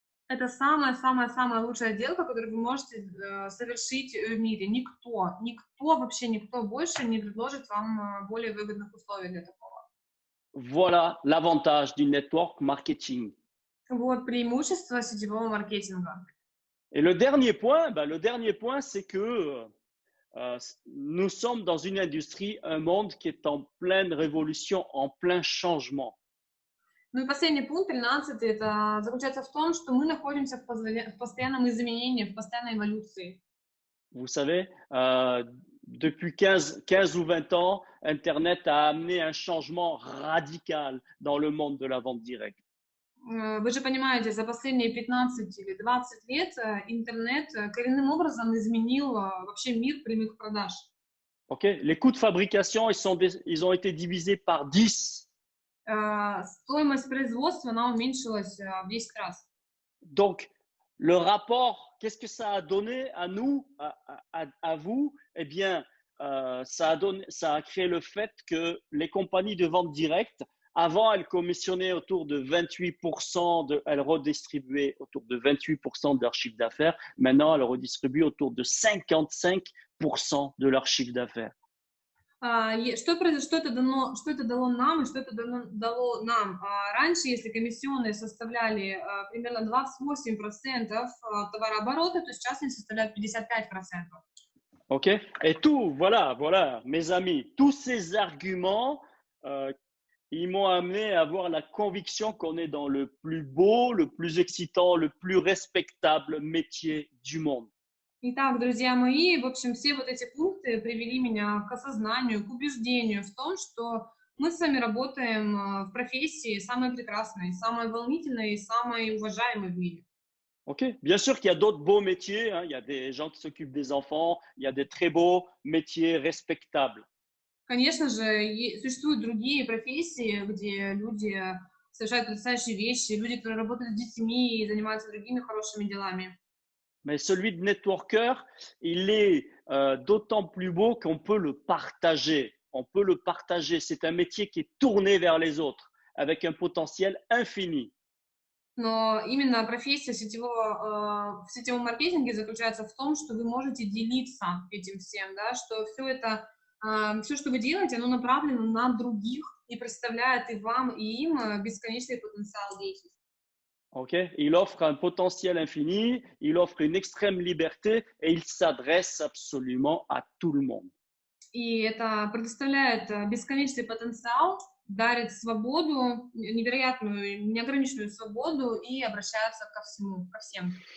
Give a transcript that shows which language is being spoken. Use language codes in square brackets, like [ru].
[ru] Это самая-самая-самая лучшая сделка, которую вы можете совершить в мире. Вообще никто больше не предложит вам более выгодных условий для такого. [fr] Voilà l'avantage du network marketing. [ru] Вот преимущество сетевого маркетинга. [fr] Et le dernier point, c'est que nous sommes dans une industrie, un monde qui est en pleine révolution, en plein changement. [ru] Ну и последний пункт, 13, это заключается в том, что мы находимся в постоянном изменении, в постоянной эволюции. [fr] Vous savez, depuis 15 ou 20 ans, Internet a amené un changement radical dans le monde de la vente directe. [ru] Вы же понимаете, за последние 15 или 20 лет интернет коренным образом изменил вообще мир прямых продаж. [fr] Okay? Les coûts de fabrication, ils ont été divisés par 10. [ru] Стоимость производства, она уменьшилась в 10 раз. [fr] Donc, le rapport, qu'est-ce que ça a donné à nous, à vous? Eh bien, ça a créé le fait que les compagnies de vente directe, avant, elles commissionnaient autour de 28%, elles redistribuaient autour de 28% de leur chiffre d'affaires. Maintenant, elles redistribuent autour de 55% de leur chiffre d'affaires. [ru] Что это дало нам и что это дало нам? Раньше, если комиссионные составляли примерно 28% товарооборота, то сейчас они составляют 55%. [fr] OK? Et voilà, mes amis, tous ces arguments, ils m'ont amené à avoir la conviction qu'on est dans le plus beau, le plus excitant, le plus respectable métier du monde. [ru] Итак, друзья мои, в общем, все вот эти пункты привели меня к осознанию, к убеждению в том, что мы с вами работаем в профессии самой прекрасной, самой волнительной и самой уважаемой в мире. [fr] OK. Bien sûr qu'il y a d'autres beaux métiers, hein. Il y a des gens qui s'occupent des enfants, il y a des très beaux métiers respectables. [ru] Конечно же, существуют другие профессии, где люди совершают потрясающие вещи, люди, которые работают с детьми и занимаются другими хорошими делами. [fr] Mais celui de networker, il est d'autant plus beau qu'on peut le partager. On peut le partager. C'est un métier qui est tourné vers les autres, avec un potentiel infini. [ru] Но именно профессия в сетевом маркетинге заключается в том, что вы можете делиться этим всем, да, что все, что вы делаете, оно направлено на других и представляет и вам, и им бесконечный потенциал действий. [fr] Okay? Il offre un potentiel infini, il offre une extrême liberté et il s'adresse absolument à tout le monde. [ru] И это предоставляет бесконечный потенциал, дарит свободу, невероятную, неограниченную свободу и обращается ко всем.